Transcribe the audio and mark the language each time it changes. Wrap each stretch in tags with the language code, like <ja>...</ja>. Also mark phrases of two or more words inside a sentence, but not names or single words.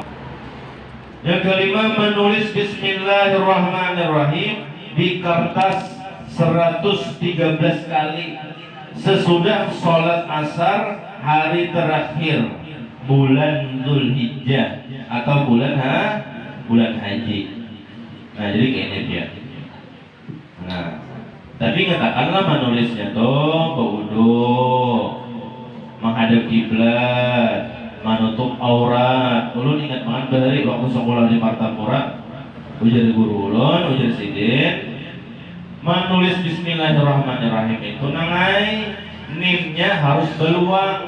<id>Yang kelima, menulis Bismillahirrahmanirrahim di kertas 113 kali sesudah sholat asar hari terakhir bulan Dzulhijjah atau bulan haji. Nah jadi kayaknya dia. Nah, tapi katakanlah menulisnya tuh berwudu, menghadap kiblat, menutup aurat.</id> <bjn>Ulun ingat banget dari waktu sekolah di Martapura, ujar guru ulun, ujar sidin, menulis Bismillahirrahmanirrahim itu nangai nimnya harus beluang.</bjn>